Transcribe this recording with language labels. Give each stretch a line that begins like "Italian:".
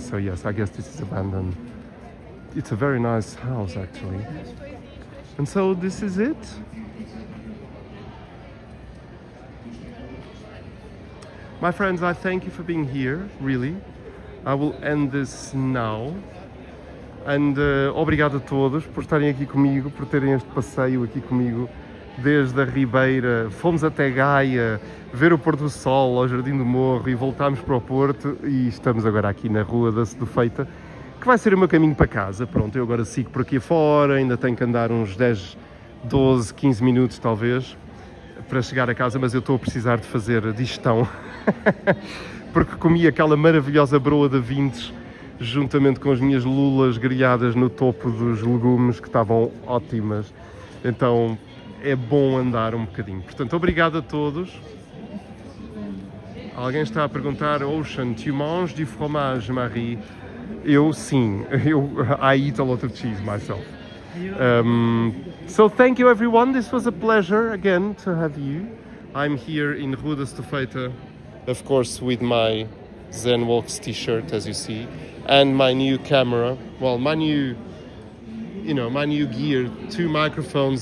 English: So yes, I guess this is abandoned. It's a very nice house, actually. And so this is it. My friends, I thank you for being here, really. I will end this now.
Portuguese: And obrigado a todos por estarem aqui comigo, por terem este passeio aqui comigo, desde a Ribeira. Fomos até Gaia, ver o pôr do sol ao Jardim do Morro e voltámos para o Porto e estamos agora aqui na Rua da Sedufeita, que vai ser o meu caminho para casa. Pronto, eu agora sigo por aqui fora, ainda tenho que andar uns 10, 12, 15 minutos talvez, para chegar a casa, mas eu estou a precisar de fazer digestão, porque comi aquela maravilhosa broa de vintes, juntamente com as minhas lulas grelhadas no topo dos legumes, que estavam ótimas. Então é bom andar um bocadinho. Portanto, obrigado a todos. Alguém está a perguntar: Ocean,
French: tu manges du fromage,
Portuguese: Marie? Eu sim,
English: I eat a lot of cheese myself. So thank you everyone, this was a pleasure again to have you. I'm here in Rua da Sedufeita, of course with my Zen Walks t-shirt, as you see, and my new camera, well, my new gear, 2 microphones.